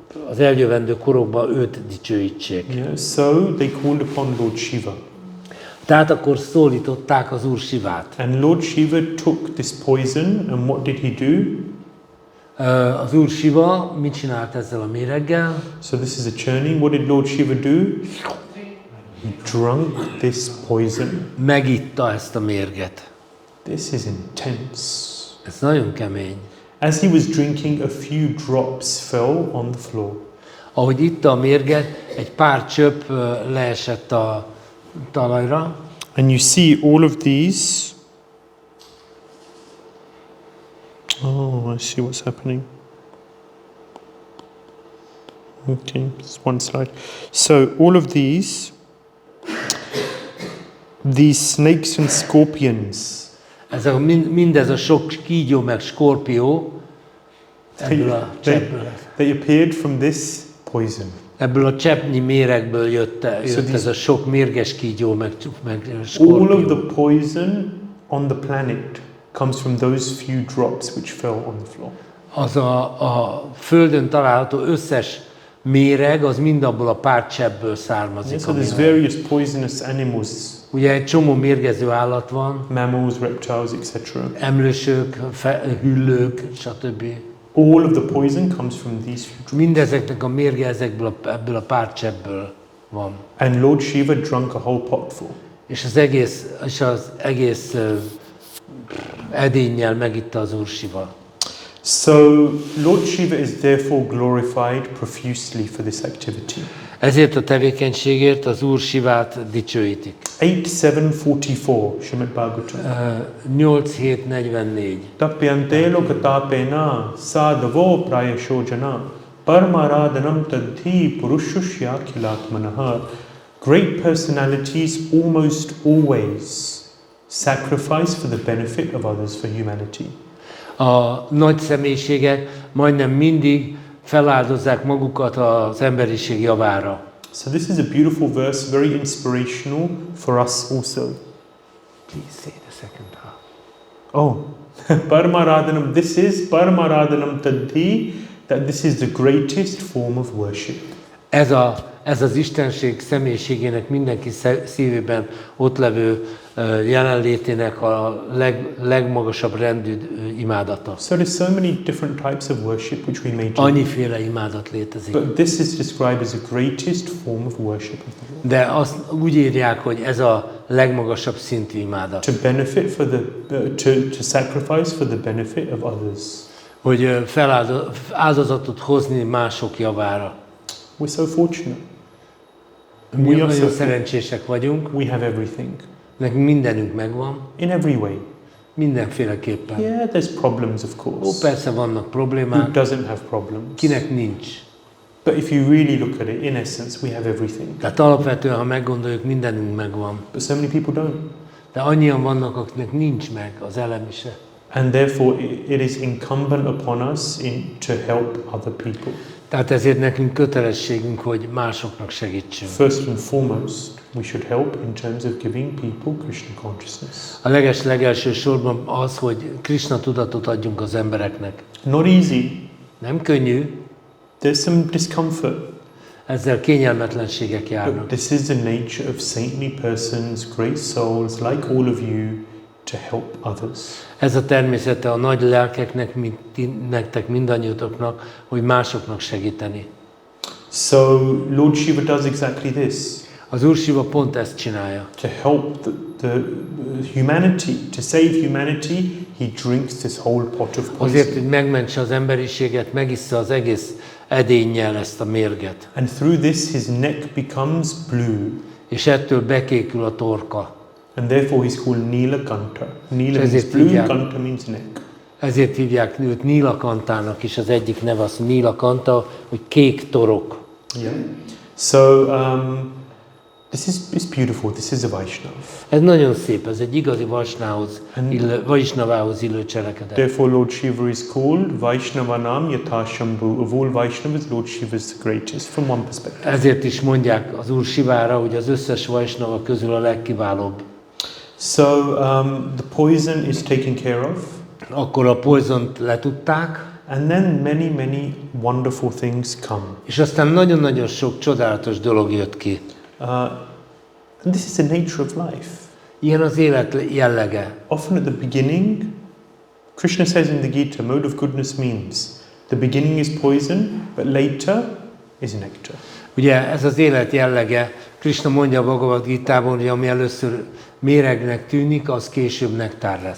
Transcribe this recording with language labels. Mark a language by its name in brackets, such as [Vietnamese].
[Hungarian] az eljövendő korokban őt dicsőítsék. [English] Yeah, so they called upon Lord Shiva. [Hungarian] Tehát akkor szólították az Úr Sivát. [English] And Lord Shiva took this poison, and what did he do? [Hungarian] Az Úr Siva mit csinált ezzel a méreggel? [English] So this is a churning. What did Lord Shiva do? He drank this poison. [Hungarian] Megitta ezt a mérget. [English] This is intense. [Hungarian] Ez nagyon kemény. [English] As he was drinking, a few drops fell on the floor. [Hungarian] Ahogy itta a mérget, egy pár csöpp leesett a talajra. [English] And you see all of these. Oh, I see what's happening. Okay, it's one slide. So all of these snakes and scorpions, [Hungarian] Mindez a sok kígyó meg skorpió ebből a cseppből. [English] they appeared from this poison. [Hungarian] Ebből a cseppnyi méregből jött ez a sok mérges kígyó meg skorpió. [English] All of the poison on the planet comes from those few drops which fell on the floor. [Hungarian] Az a Földön található összes méreg, az mind abból a pár cseppből származik. [English] So there's various poisonous animals, [Hungarian] Ugye egy csomó mérgező állat van, [English] mammals, reptiles, etc. [Hungarian] emlősök, hüllők, stb. [English] All of the poison comes from these few drops. [Hungarian] Mindezeknek a mérge ebből a pár cseppből van. [English] And Lord Shiva drank a whole pot full. [Hungarian] És az egész edénnyel megitta az Úr Siva. [English] So Lord Shiva is therefore glorified profusely for this activity. [Hungarian] Ezért a tevékenységért az Úr Sivát dicsőítik. [English] 8:744 Śrīmad-Bhāgavatam. [Hungarian] 8:744. [Sanskrit] Tapyante lokatapena sadavo prayashojana parmaradhanam tadhi purushusya kilatmanaha. [English] Great personalities almost always sacrifice for the benefit of others, for humanity. [Hungarian] A nagy személyiségek majdnem mindig feláldozzák magukat az emberiség javára. [English] So this is a beautiful verse, very inspirational for us also. Please say the second half. Oh, Paramaradhanam, this is Paramaradhanam Tadhi, that this is the greatest form of worship. [Hungarian] Ez az Istenség személyiségének mindenki szívében ott levő jelenlétének a legmagasabb rendű imádata. [English] So there's so many different types of worship which we may do. [Hungarian] Annyiféle imádat létezik. [English] But this is described as the greatest form of worship of the Lord. [Hungarian] De azt úgy írják, hogy ez a legmagasabb szintű imádat. [English] To benefit for the, to sacrifice for the benefit of others. [Hungarian] Hogy áldozatot hozni mások javára. [English] We're so fortunate. [Hungarian] Mi nagyon szerencsések vagyunk. [English] We have everything. [Hungarian] Nekünk mindenünk megvan. [English] In every way. [Hungarian] Mindenféleképpen. [English] Yeah, there's problems, of course. [Hungarian] Persze vannak [English] Who [Hungarian] problémák. [English] doesn't have problems? [Hungarian] Kinek nincs. [English] But if you really look at it, in essence, we have everything. [Hungarian] Tehát alapvetően, ha meggondoljuk, mindenünk megvan. [English] But so many people don't. [Hungarian] De annyian vannak, akiknek nincs meg az elemise. [English] And therefore, it is incumbent upon us to help other people. [Hungarian] Tehát ezért nekünk kötelességünk, hogy másoknak segítsünk. [English] First and foremost, we should help in terms of giving people Krishna consciousness. [Hungarian] A legelső sorban az, hogy Krishna tudatot adjunk az embereknek. [English] Not easy. [Hungarian] Nem könnyű. [English] There's some discomfort. [Hungarian] Ezzel kényelmetlenségek [English] But [Hungarian] járnak. [English] this is the nature of saintly persons, great souls, like all of you, to help others. [Hungarian] Ez a természete a nagy lelkeknek, mint nektek mindannyiatoknak, hogy másoknak segíteni. [English] So Lord Shiva does exactly this. [Hungarian] Az Úr Siva pont ezt csinálja. [English] To help the humanity, to save humanity, he drinks this whole pot of [Hungarian] Azért, [English] poison. [Hungarian] hogy megmentse az emberiséget, megissza az egész edénnyel ezt a mérget. [English] And through this his neck becomes blue. [Hungarian] És ettől bekékül a torka. [English] And therefore he's called Nilakanta. Nila means blue, Kanta means neck. [Hungarian] Ezért hívják őt Nílakantának is, az egyik neve az Nílakanta, hogy kék torok. [English] Yeah. So this is beautiful. This is a Vaishnav. [Hungarian] Ez nagyon szép, ez egy igazi Vaishnavához illő cselekedet. [English] Therefore Lord Shiva is called [Sanskrit] Vaishnavanam Yathashambhu. [English] Of all Vaishnavas, Lord Shiva is the greatest from one perspective. [Hungarian] Ezért is mondják az Úr Sivára, hogy az összes Vaishnava közül a legkiválóbb. [English] So the poison is taken care of. [Hungarian] Akkor a poisont letudták. [English] And then many wonderful things come. [Hungarian] És aztán nagyon-nagyon sok csodálatos dolog jött ki. [English] And this is the nature of life. [Hungarian] Ilyen az élet jellege. [English] Often at the beginning, Krishna says in the Gita, mode of goodness means the beginning is poison, but later is nectar. [Hungarian] Ugye ez az élet jellege, Krishna mondja a Bhagavad Gitában, hogy ami először méregnek tűnik, az később nektár lesz.